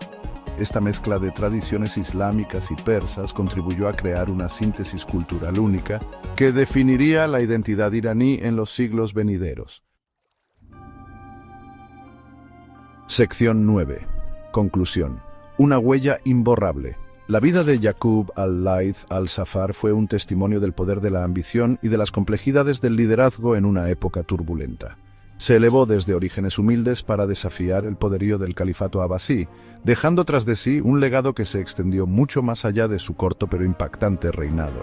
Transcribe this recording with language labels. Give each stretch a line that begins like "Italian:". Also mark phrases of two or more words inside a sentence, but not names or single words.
Spanish: Esta mezcla de tradiciones islámicas y persas contribuyó a crear una síntesis cultural única que definiría la identidad iraní en los siglos venideros. Sección 9. Conclusión. Una huella imborrable. La vida de Yaqub al-Layth al-Safar fue un testimonio del poder de la ambición y de las complejidades del liderazgo en una época turbulenta. Se elevó desde orígenes humildes para desafiar el poderío del califato abasí, dejando tras de sí un legado que se extendió mucho más allá de su corto pero impactante reinado.